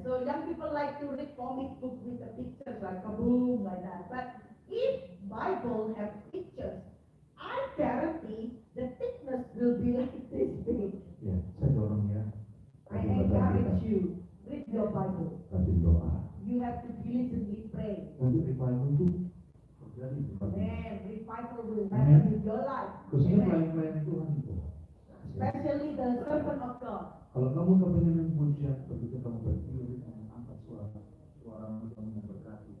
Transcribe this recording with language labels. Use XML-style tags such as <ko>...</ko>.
<en>So young people like to read comic books with the pictures like a boom like that. But if Bible have pictures, I guarantee the thickness will be like this big.</en> <id>Ya, saya dorong ya.</id> <en>I encourage you, read your Bible.</en> <id>Rajin doa.</id> <en>You have to diligently pray.</en> <id>Nanti revival itu terjadi di tempat ini.</id> <en>And revival will happen in your life.</en> <id>Khususnya</id> <en>Amen.</en> <id>pelayan-pelayan Tuhan itu.</id> <en>Especially the servant of God.</en> <id>Kalau kamu kepengen pujian, begitu kamu berdiri, kamu angkat suara kamu memberkati.</id>